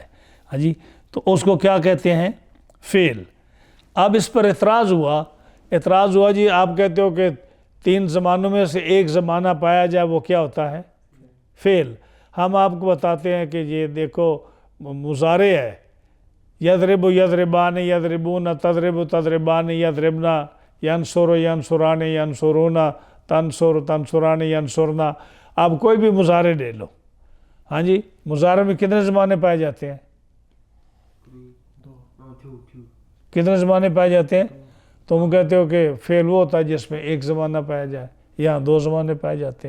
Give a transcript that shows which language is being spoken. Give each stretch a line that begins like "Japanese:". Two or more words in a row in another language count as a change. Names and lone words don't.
Urdu: ہاں جی، تو اس کو کیا کہتے ہیں؟ فعل. اب اس پر اعتراض ہوا جی آپ کہتے ہو کہ 3 زمانوں میں سے ایک زمانہ پایا جائے، وہ کیا ہوتا ہے؟ فعل. ہم آپ کو بتاتے ہیں کہ یہ دیکھو مضارع ہے،
Arabic: یضرب یضربان، یضربون، تضرب تضربان، یضربنا، ینصر ینصران، ینصرون، تنصر تنصران، ینصرنا.
Urdu: آپ کوئی بھی مضارع لے لو. ہاں جی، مضارع میں کتنے زمانے پائے جاتے ہیں؟ کتنے زمانے پائے جاتے ہیں؟ تم کہتے ہو کہ فعل وہ ہوتا ہے جس میں ایک زمانہ پایا جائے، یہاں 2 زمانے پائے جاتے ہیں.